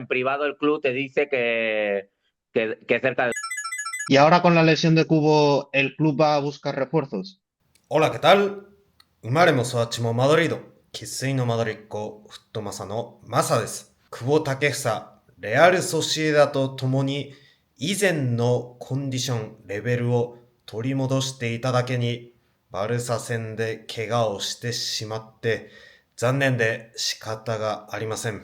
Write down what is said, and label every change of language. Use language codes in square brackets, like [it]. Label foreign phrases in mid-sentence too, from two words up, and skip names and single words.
[es] En privado el club te dice que cerca de... Y ahora con la lesión de Cubo, ¿el club va a buscar refuerzos? Hola, ¿qué tal? [ja] 生まれも育ちもマドリード。生粋のマドリッコ、フットマサのマサです。久保建英、レアル・ソシエダと共に以前のコンディション、レベルを取り戻していただけに、バルサ戦で怪我をしてしまって、残念で仕方がありません。